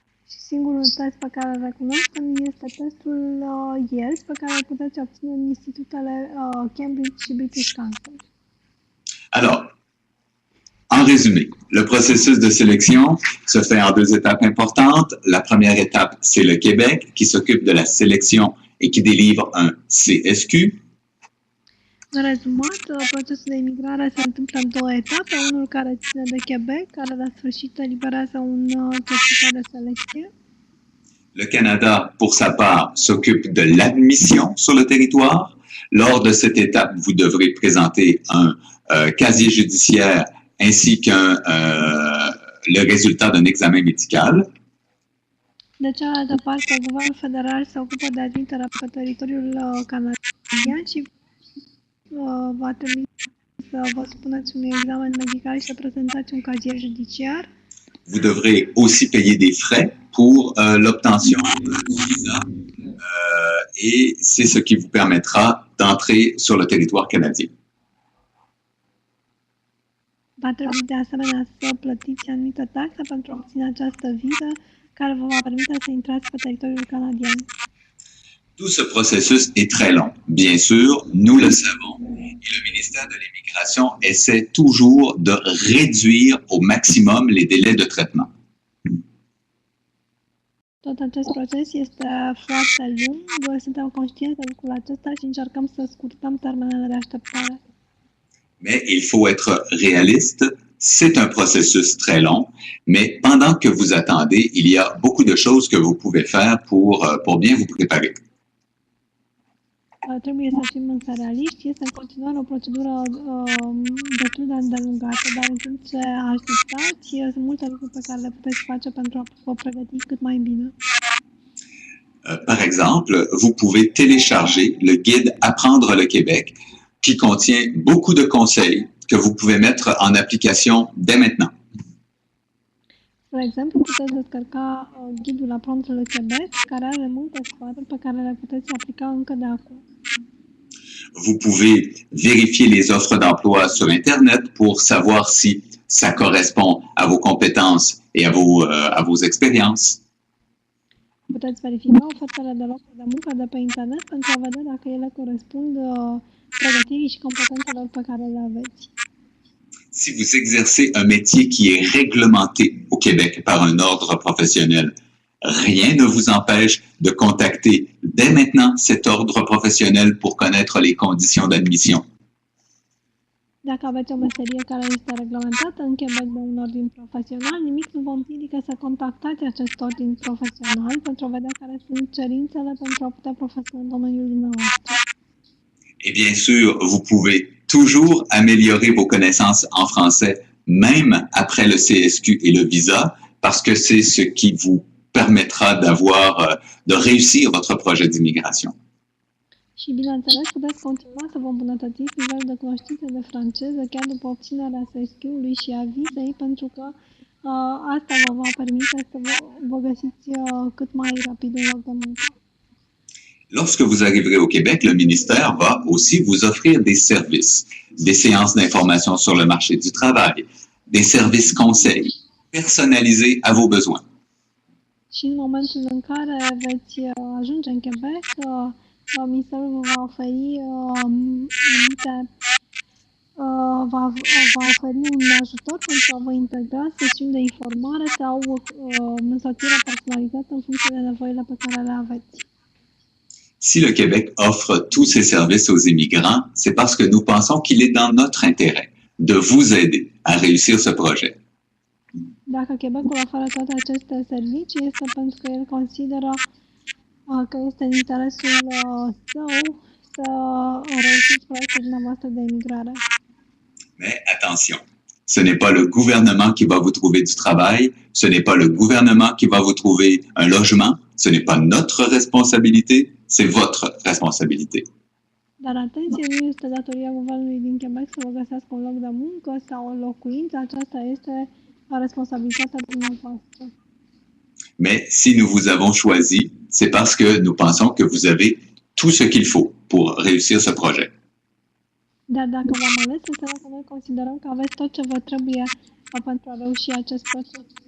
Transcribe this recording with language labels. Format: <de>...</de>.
<ro>Și singurul test pe care îl recunoaștem este testul IELTS, pe care îl puteți obține în institutele Cambridge și British Council.</ro> <fr>Alors, en résumé, le processus de sélection se fait en 2 étapes importantes. La première étape, c'est le Québec qui s'occupe de la sélection et qui délivre un CSQ.</fr> <ro>În rezumat, procesul de imigrare se întâmplă în 2 etape. Unul care ține de Québec, care la sfârșit eliberează un certificat de selecție.</ro> <fr>Le Canada, pour sa part, s'occupe de l'admission sur le territoire. Lors de cette étape, vous devrez présenter un casier judiciaire ainsi qu'un le résultat d'un examen médical.</fr> <ro>De cealaltă parte, guvernul federal se ocupă de admiterea pe teritoriul canadian și va trebui să vă spuneți un examen medical și să prezentați un cazier judiciar.</ro> <fr>Vous devrez aussi payer des frais pour l'obtention du visa et c'est ce qui vous permettra d'entrer sur le territoire canadien.</fr> <ro>Va trebui de asemenea să plătiți anumite taxe pentru a obține această viză care vă va permite să intrați pe teritoriul canadian.</ro> <fr>Tout ce processus est très long. Bien sûr, nous le savons, et le ministère de l'Immigration essaie toujours de réduire au maximum les délais de traitement.</fr> <ro>Tot acest proces este foarte lung, suntem conștienți de lucrul acesta și încercăm să scurtăm termenele de așteptare.</ro> <fr>Mais il faut être réaliste, c'est un processus très long, mais pendant que vous attendez, il y a beaucoup de choses que vous pouvez faire pour bien vous préparer.</fr> <ro>Trebuie să fim însă realiști, este în continuare o procedură destul de îndelungată, dar în timp ce așteptați, sunt multe lucruri pe care le puteți face pentru a vă pregăti cât mai bine.</ro> <fr>Par exemple, vous pouvez télécharger le guide Apprendre le Québec, qui contient beaucoup de conseils que vous pouvez mettre en application dès maintenant.</fr> <ro>De exemplu, puteți descărca ghidul Apprendre le Québec, care are multe sfaturi pe care le puteți aplica încă de acum.</ro> <fr>Vous pouvez vérifier les offres d'emploi sur Internet pour savoir si ça correspond à vos compétences et à vos expériences.</fr> <ro>Puteți verifica ofertele de locuri de muncă de pe internet pentru a vedea dacă ele corespund pregătirii și competențelor pe care le aveți.</ro> <fr>Si vous exercez un métier qui est réglementé au Québec par un ordre professionnel, rien ne vous empêche de contacter dès maintenant cet ordre professionnel pour connaître les conditions d'admission.</fr> <ro>Dacă aveți o meserie care este reglementată în Quebec de un ordin profesional, nimic nu vă împiedică să contactați acest ordin profesional pentru a vedea care sunt cerințele pentru a putea profesa în domeniul dumneavoastră.</ro> <fr>Et bien sûr, vous pouvez toujours améliorer vos connaissances en français, même après le CSQ et le visa, parce que c'est ce qui vous permettra de réussir votre projet d'immigration.</fr> <ro>Și bineînțeles, puteți continua să vă îmbunătățiți nivelul de cunoștințe de franceză chiar după obținerea CSQ-ului și a vizei, pentru că asta vă va permite să vă găsiți cât mai rapid un loc de muncă.</ro> <fr>Lorsque vous arriverez au Québec, le ministère va aussi vous offrir des services, des séances d'information sur le marché du travail, des services conseils personnalisés à vos besoins.</fr> <ro>Și în momentul în care veți ajunge în Quebec, ministerul vă va oferi anumite va oferi un ajutor pentru a vă integra, sesiuni de informare sau însoțirea personalizată în funcție de nevoile pe care le aveți.</ro> <fr>Si le Québec offre tous ces services aux immigrants, c'est parce que nous pensons qu'il est dans notre intérêt de vous aider à réussir ce projet.</fr> <ro>Dacă Quebecul oferă toate aceste servicii, este pentru că el consideră că este în interesul său să reușiți proiectul dumneavoastră de imigrare.</ro> <fr>Mais attention, ce n'est pas le gouvernement qui va vous trouver du travail, ce n'est pas le gouvernement qui va vous trouver un logement, ce n'est pas notre responsabilité, c'est votre responsabilité.</fr> <ro>Dar atenție, nu este datoria guvernului din Quebec să vă găsească un loc de muncă sau o locuință, aceasta este responsabilitatea dumneavoastră.</ro> <fr>Mais si nous vous avons choisi, c'est parce que nous pensons que vous avez tout ce qu'il faut pour réussir ce projet.</fr> <ro>Dar dacă v-am ales, înseamnă că noi considerăm că aveți tot ce vă trebuie pentru a reuși acest proces.</ro>